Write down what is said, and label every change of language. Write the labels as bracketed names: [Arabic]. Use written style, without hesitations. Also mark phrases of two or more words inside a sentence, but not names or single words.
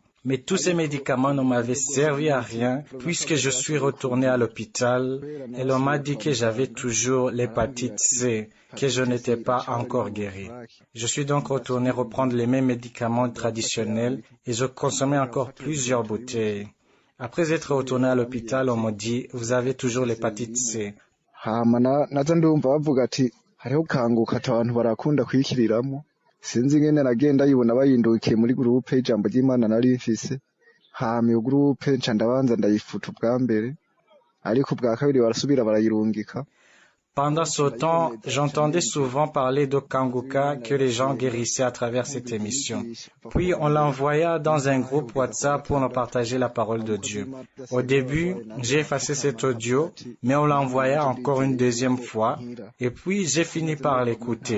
[French] Mais tous ces médicaments ne m'avaient servi à rien puisque je suis retourné à l'hôpital et l'on m'a dit que j'avais toujours l'hépatite C, que je n'étais pas encore guéri. Je suis donc retourné reprendre les mêmes médicaments traditionnels et je consommais encore plusieurs bouteilles. Après être retourné à l'hôpital, on m'a dit, vous avez toujours l'hépatite C. [Rundi] hariho kanguka abantu barakunda kwikiriramwo sinzi ngene nagenda yibona bayindukiye muri groupe y'ijambo ry'Imana nari mfise hama iyo groupe nca ndabanza ndayifuta ubwa mbere ariko ubwa kabiri barasubira barayirungika. [French] Pendant ce temps, j'entendais souvent parler de Kanguka que les gens guérissaient à travers cette émission. Puis on l'envoya dans un groupe WhatsApp pour nous partager la parole de Dieu. Au début, j'ai effacé cet audio, mais on l'envoya encore une deuxième fois, et puis j'ai fini par l'écouter.